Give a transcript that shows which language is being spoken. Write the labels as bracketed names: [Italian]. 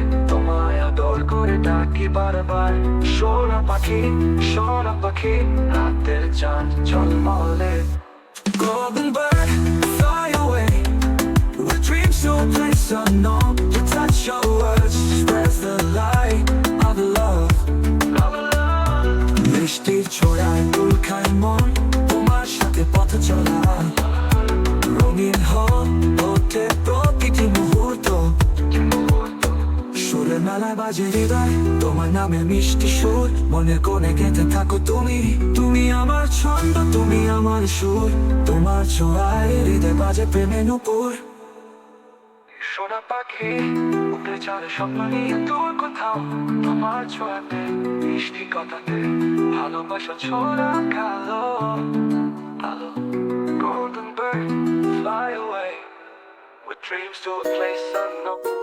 [Bangla] তোমায় আদর করে ডাকি বারবার, সোনা পাখি সোনা পাখি। রাতের চাঁদ ঝলমলে, [English] golden bird, fly away with dreams to a place unknown. You touch your words, spreads the light of love, love, love. [Bangla] মিষ্টি ছোঁয়ায় দোল খায় মন, তোমার সাথে পথ চলা, রঙিন হয়ে ওঠে প্রতিটি মুহূর্ত। সুরের মেলায় বাজে হৃদয়, তোমার নামে মিষ্টি সুর, মনের কোণে গেঁথে থাকো তুমি। তুমি আমার ছন্দ, তুমি আমার সুর, তোমার ছোঁয়ায় হৃদয় বাজে প্রেমে নূপুর। সোনা পাখি উড়ে যাবে স্বপ্ন নিয়ে দূর কোথাও, তোমার ছোঁয়াতে মিষ্টি কথাতে ভালোবাসা ছোঁয়া কালো আলো। [English] Golden bird, fly away with dreams to a place unknown.